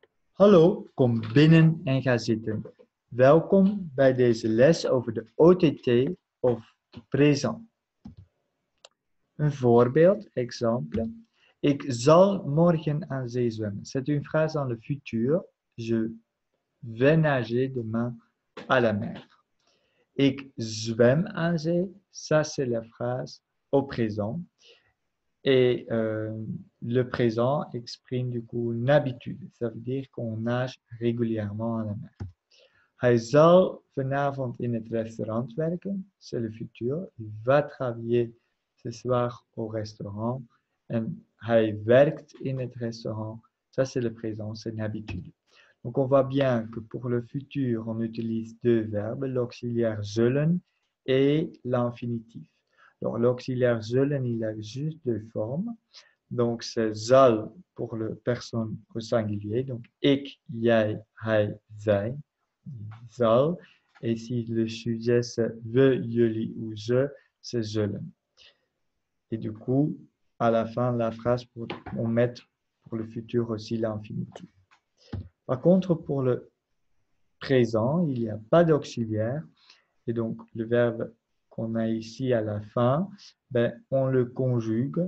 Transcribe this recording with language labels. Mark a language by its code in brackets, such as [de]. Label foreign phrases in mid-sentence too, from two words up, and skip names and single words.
[nl] Hallo, kom binnen en ga zitten. Welkom bij deze les over de OTT of présent. Een voorbeeld, exemple. Ik zal morgen aan zee zwemmen. [fr] C'est une phrase dans le futur. Je vais nager demain à la mer. [nl] Ik zwem aan zee, [fr] ça c'est la phrase au présent. Et le présent exprime du coup une habitude. Ça veut dire qu'on nage régulièrement à la mer. [nl] Hij zal vanavond in het restaurant werken, [fr] c'est le futur. Il va travailler ce soir au restaurant. [nl] En hij werkt in het restaurant, [fr] ça c'est le présent, c'est une habitude. Donc on voit bien que pour le futur, on utilise deux verbes, l'auxiliaire zullen et l'infinitif. Alors l'auxiliaire zullen, il a juste deux formes. Donc c'est zal pour la personne au singulier, donc [nl] ik, jij, hij, zij. [fr] Zal. Et si le sujet c'est [nl] we, jullie [fr] ou je, c'est zullen. Et du coup, à la fin de la phrase, on met pour le futur aussi l'infinitif. Par contre, pour le présent, il n'y a pas d'auxiliaire. Et donc, le verbe qu'on a ici à la fin, on le conjugue.